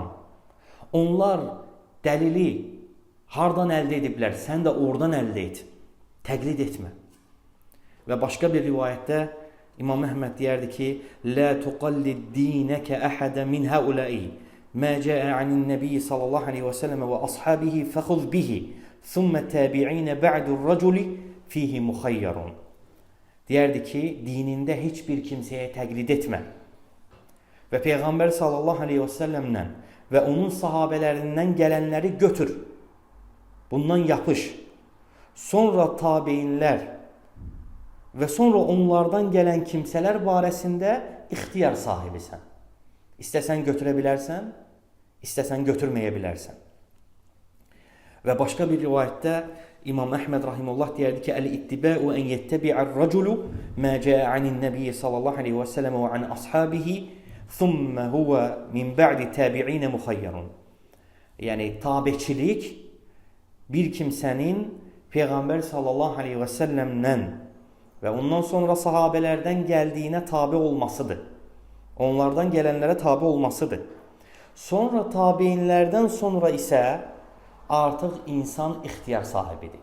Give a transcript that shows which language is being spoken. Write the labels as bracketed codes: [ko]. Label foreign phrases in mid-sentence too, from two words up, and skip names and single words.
[az] Onlar dəlili hardan əldə ediblər, sən də oradan əldə et. Təqlid etmə. Və başqa bir rivayətdə İmam Əhməd deyərdi ki, [ar] "لا تقلد دينك أحدا من هؤلاء ما جاء عن النبي صلى الله عليه وسلم وأصحابه فخذ به ثم التابعين بعد الرجل فيه مخير." [az] Deyərdi ki, dinində heç bir kimsəyə təqlid etmə. Və Peyğəmbər [ar] صلى الله عليه وسلم [az] və onun sahabələrindən gələnləri götür. Bundan yapış. Sonra tabeinlər və sonra onlardan gələn kimsələr barəsində ixtiyar sahibisən. İstəsən götürə bilərsən, istəsən götürməyə bilərsən. Və başqa bir rivayətdə İmam Əhməd rahimehullah deyərdi ki, [ar] "الاتباع أن يتبع الرجل ما جاء عن النبي صلى الله عليه وسلم وعن أصحابه ثم هو من بعد التابعين مخير." [az] Yəni tabeçilik bir kimsənin Peyğəmbər [ar] صلى الله عليه وسلم [az] və ondan sonra sahabelərdən gəldiyinə tabe olmasıdır. Onlardan gələnlərə tabe olmasıdır. Sonra tabeinlərdən sonra isə artıq insan ixtiyar sahibidir.